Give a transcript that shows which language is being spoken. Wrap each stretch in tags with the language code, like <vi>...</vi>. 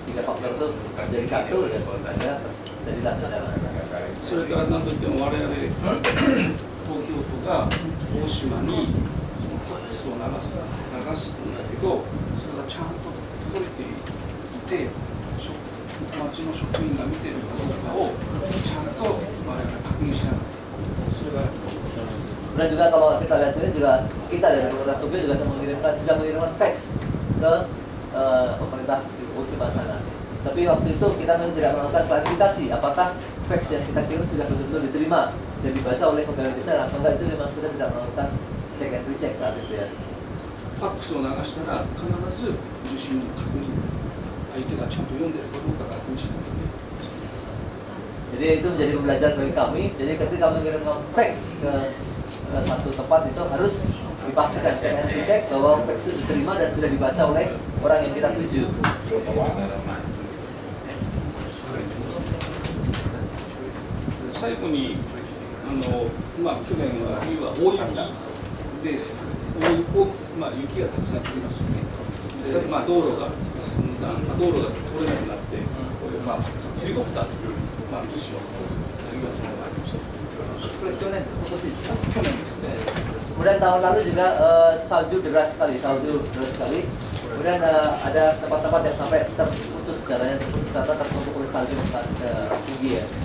<id>3 faktor itu jadi satu dan jadilah bencana.</id> <ja>それから何といっても我々東京都が大島にそのファックスを流すんだけど、それがちゃんと届いていて、町の職員が見ているかどうかをちゃんと我々確認しながら、それが</ja> <id>Kemudian juga kalau kita lihat sini juga kita dari pemerintah Tokyo juga sudah mengirimkan fax ke pemerintah Hiroshima sana. Tapi waktu itu kita memang tidak melakukan klarifikasi apakah fax yang kita kirim sudah betul-betul diterima dan dibaca oleh pegawai di sana atau enggak, itu memang kita tidak melakukan</id> <en>check and recheck</en> <id>saat itu ya.</id> <ja>ファックスを流したら必ず受信の確認、相手がちゃんと読んでいるかどうか確認しなきゃいけない。</ja> <id>Jadi itu menjadi pembelajaran bagi kami. Jadi ketika mengirimkan fax ke satu tempat itu harus dipastikan dengan dicek bahwa fax itu diterima dan sudah dibaca oleh orang yang kita tuju.</id> <ja>最後に去年は冬は大雪です大雪を、雪がたくさん降りましたねで、道路が寸断、道路が通れなくなって、ヘリコプターという、物資をありがとうございました。去年ですか？去年ですね。</ja> <id>Kemudian tahun lalu juga salju deras sekali. Kemudian ada tempat-tempat yang sampai terputus jalannya karena tertutup oleh salju yang sangat tinggi ya.</id>